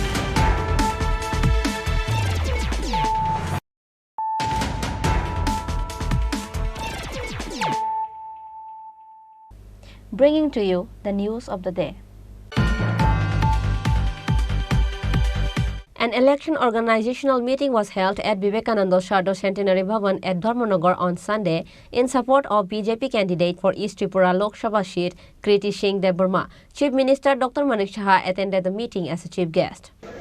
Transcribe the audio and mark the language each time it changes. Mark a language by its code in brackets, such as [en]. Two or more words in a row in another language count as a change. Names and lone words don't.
[en] Bringing to you the news of the day. An election organizational meeting was held at Vivekananda Sharda Centenary Bhavan at Dharmanagar on Sunday in support of BJP candidate for East Tripura Lok Sabha seat, Kriti Singh Debarma. Chief Minister Dr. Manik Saha attended the meeting as a chief guest.